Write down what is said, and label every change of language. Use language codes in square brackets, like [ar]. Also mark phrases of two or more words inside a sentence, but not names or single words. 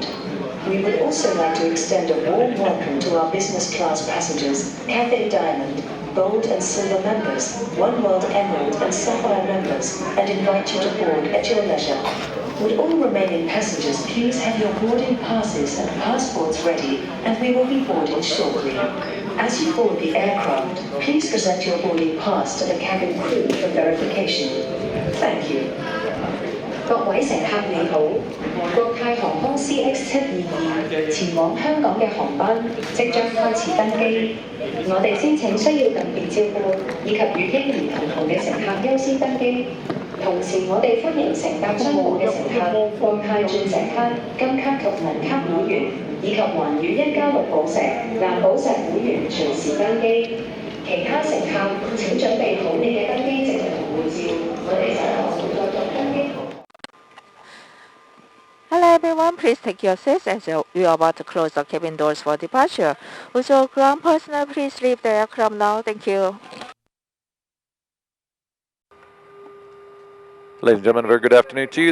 [en] We would also like to extend a warm welcome to our business class passengers, Cathay Diamond, Gold and Silver members, One World Emerald and Sapphire members, and invite you to board at your leisure. Would all remaining passengers please have your boarding passes and passports ready, and we will be boarding shortly. As you board the aircraft, please present your boarding pass to the cabin crew for verification. Thank you. [yue] 各位乘客你好，國泰航空 CX722 前往香港嘅航班即將開始登機。我哋先請需要特別照顧以及與嬰兒同行嘅乘客優先登機。同時，我哋歡迎乘搭商務嘅乘客、國泰鑽石卡、金卡及銀卡會員，以及環宇1+6寶石、藍寶石會員隨時登機。其他乘客請準備好你嘅登機證同護照，我哋稍後會再作登機。 [en] Hello everyone, please take your seats as we are about to close the cabin doors for departure. Also, ground personnel, please leave the aircraft now. Thank you. Ladies and gentlemen, a very good afternoon to you.